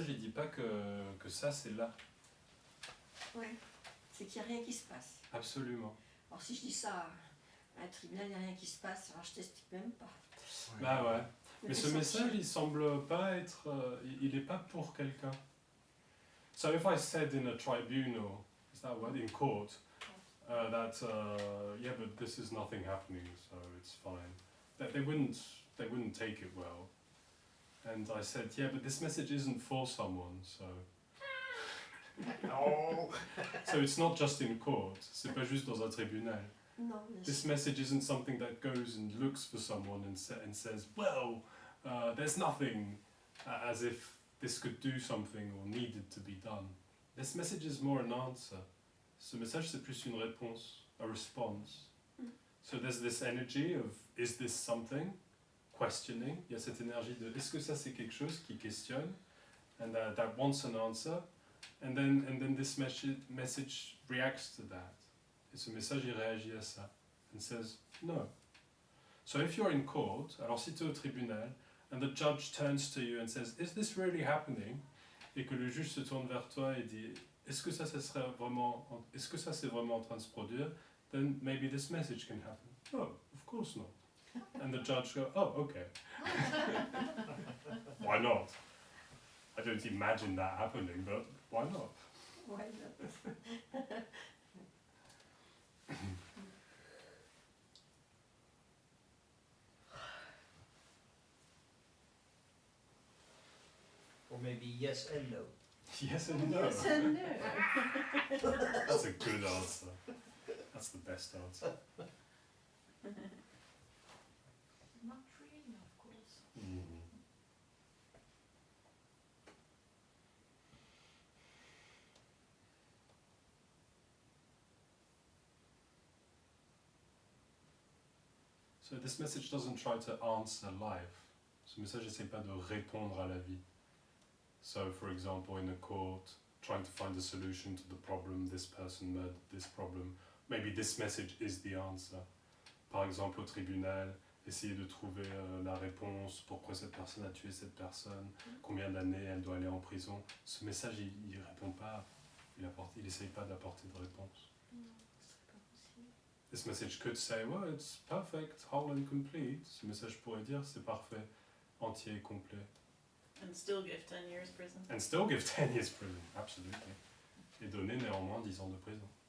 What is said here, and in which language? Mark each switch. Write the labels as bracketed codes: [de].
[fr] message il dit pas que ça c'est là. là. Ouais, c'est qu'il n'y a rien qui se passe. Absolument. Alors si je dis ça à un tribunal, il n'y a rien qui se passe, alors je t'explique même pas. Ouais. Bah ouais. Mais Le ce sentiment- message, il semble pas être... il est pas pour quelqu'un. [en] So if I said in a tribunal, is that a word? In court, that, yeah, but this is nothing happening, so it's fine. That they wouldn't take it well. And I said, yeah, but this message isn't for someone, so... [fr] Non. [en] So it's not just in court, [fr] c'est pas juste dans un tribunal. Non, mais [en] This message isn't something that goes and looks for someone and says, well, there's nothing, as if this could do something or needed to be done. This message is more an answer. [fr] Ce message, c'est plus une réponse, [en] a response. Mm. So there's this energy of, is this something? Questioning. [fr] Il y a cette énergie de, est-ce que ça c'est quelque chose qui questionne? [en] And that wants an answer. And then this message reacts to that. [fr] Et ce message, il réagit à ça. [en] And says, no. So if you're in court, [fr] alors si tu es au tribunal, [en] and the judge turns to you and says, is this really happening? [fr] Et que le juge se tourne vers toi et dit, est-ce que ça c'est vraiment en train de se produire? [en] Then maybe this message can happen. No, of course not. And the judge goes, oh, okay. Why not? I don't imagine that happening, but why not? why not? Or maybe yes and no. Yes and no. Yes and no. That's a good answer. That's the best answer. Not really, of course. Mhm. So this message doesn't try to answer life. [fr] Ce message n'essaie pas de répondre à la vie. [en] So, for example, in a court, trying to find a solution to the problem, this person murdered this problem. Maybe this message is the answer. [fr] Par exemple, au tribunal, essayer de trouver la réponse, pourquoi cette personne a tué cette personne, combien d'années elle doit aller en prison. Ce message, il répond pas, il essaye pas d'apporter de réponse. Non, ce serait pas possible. [en] This message could say, well, it's perfect, whole and complete. [fr] Ce message pourrait dire, c'est parfait, entier et complet. [en] And still give 10 years prison. And still give 10 years prison, absolutely. [fr] Et donner néanmoins 10 ans de prison.